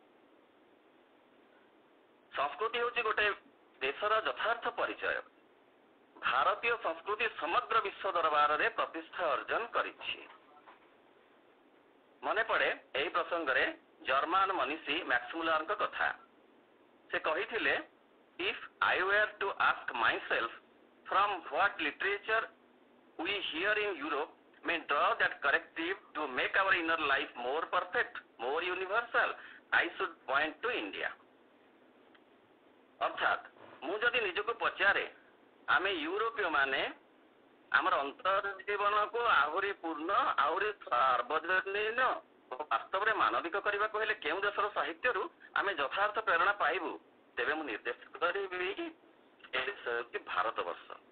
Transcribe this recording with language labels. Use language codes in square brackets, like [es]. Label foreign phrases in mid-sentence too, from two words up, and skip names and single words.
[or] ସଂସ୍କୃତି ହେଉଛି ଗୋଟେ ଦେଶର ଯଥାର୍ଥ ପରିଚୟ। ଭାରତୀୟ ସଂସ୍କୃତି ସମଗ୍ର ବିଶ୍ୱ ଦରବାରରେ ପ୍ରତିଷ୍ଠା ଅର୍ଜନ କରିଛି। ମନେ ପଡ଼େ ଏହି ପ୍ରସଙ୍ଗରେ ଜର୍ମାନ ମନୀଷୀ ମ୍ୟାକ୍ସମୁଲାରଙ୍କ କଥା। ସେ କହିଥିଲେ, [en] if I were to ask myself from what literature we here in Europe may draw that corrective to make our inner life more perfect, more universal, I should point to India. [or] ଅର୍ଥାତ୍ ମୁଁ ଯଦି ନିଜକୁ ପଚାରେ ଆମେ ୟୁରୋପୀୟ ମାନେ ଆମର ଅନ୍ତର ଜୀବନକୁ ଆହୁରି ପୂର୍ଣ୍ଣ, ଆହୁରି ସାର୍ବଜନୀନ ଓ ବାସ୍ତବରେ ମାନବିକ କରିବାକୁ ହେଲେ କେଉଁ ଦେଶର ସାହିତ୍ୟରୁ ଆମେ ଯଥାର୍ଥ ପ୍ରେରଣା ପାଇବୁ, ତେବେ ମୁଁ ନିର୍ଦ୍ଦେଶ କରିବି ଏ ଦେଶ ହେଉଛି ଭାରତବର୍ଷ।